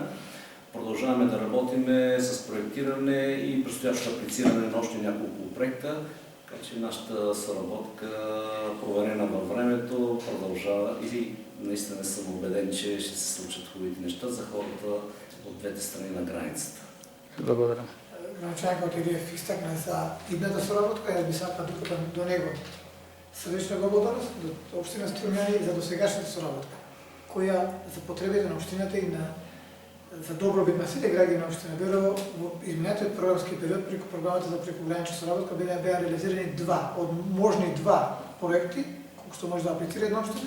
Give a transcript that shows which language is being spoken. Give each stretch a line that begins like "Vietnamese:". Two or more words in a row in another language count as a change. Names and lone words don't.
Bulgarian: Продължаваме да работиме с проектиране и предстоящо аплициране на още няколко проекта, така че нашата съработка, проверена във времето, продължава и наистина съм убеден, че ще се случат хубавите неща за хората от двете страни на границата. Благодаря.
Macedonian: Градоначалникот Илиев изтакна за идната соработка и би сакал до него срдечна го благодарност до општина Струмјани за досегашната соработка, која за потребите на општината и за добробит на сите граѓани на општина Берово во изминатиот програмски период преку програмата за прекогранична соработка беа реализирани можни два проекти, колку што може да аплицира една општина.